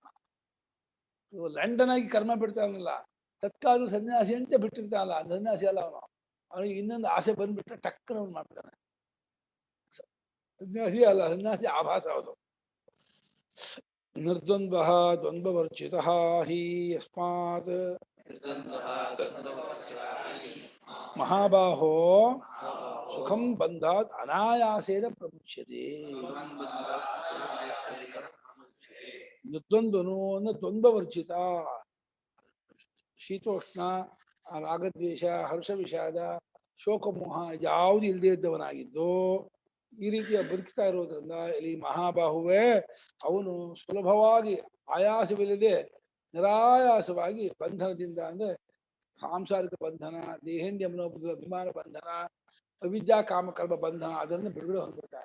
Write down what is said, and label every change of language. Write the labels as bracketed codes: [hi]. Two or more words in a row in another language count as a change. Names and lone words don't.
[kn] ಲಂಡನ್ ಆಗಿ ಕರ್ಮ ಬಿಡ್ತಾನಲ್ಲ, ತತ್ಕಾಲ ಸನ್ಯಾಸಿ ಅಂತ ಬಿಟ್ಟಿರ್ತಾನಲ್ಲ, ಸನ್ಯಾಸಿ ಅಲ್ಲ ಅವನು. ಅವನಿಗೆ ಇನ್ನೊಂದು ಆಸೆ ಬಂದ್ಬಿಟ್ರೆ ಟಕ್ಕನ ಅವನು ಮಾಡ್ತಾನೆ. ಸನ್ಯಾಸಿ ಅಲ್ಲ, ಸನ್ಯಾಸಿ ಆಭಾಸ ಅದು. [sa] ನಿರ್ದ್ವಂದ್ವ ದ್ವಂದ್ವವರ್ಜಿತ ಹಿ ಯಸ್ಮಾತ್ ಮಹಾಬಾಹೋ ಸುಖಂ ಬಂಧಾತ್ ಅನಾಯಾಸೇನ ಪ್ರಮುಚ್ಯತೆ. [kn] ನಿರ್ದ್ವಂದ್ವನು ಅಂದ್ರೆ ದ್ವಂದ್ವವರ್ಜಿತ, ಶೀತೋಷ್ಣ, ರಾಗದ್ವೇಷ, ಹರ್ಷ ವಿಷಾದ, ಶೋಕಮೋಹ ಯಾವುದು ಇಲ್ಲದೆ ಇದ್ದವನಾಗಿದ್ದು ಈ ರೀತಿಯ ಬದುಕ್ತಾ ಇರೋದ್ರಿಂದ ಇಲ್ಲಿ ಮಹಾಬಾಹುವೇ ಅವನು ಸುಲಭವಾಗಿ ಆಯಾಸವಿಲ್ಲದೆ ನಿರಾಯಾಸವಾಗಿ ಬಂಧನದಿಂದ, ಅಂದ್ರೆ ಸಾಂಸಾರಿಕ ಬಂಧನ, ದೇಹೇಂದ್ರಿಯ ಮನೋಬುದ್ಧಿ ಅಭಿಮಾನ ಬಂಧನ, ಅವಿದ್ಯಾ ಕಾಮಕರ್ಮ ಬಂಧನ, ಅದನ್ನು ಬಿಡುಗಡೆ ಹೊಂದ್ಬಿಡ್ತಾನೆ.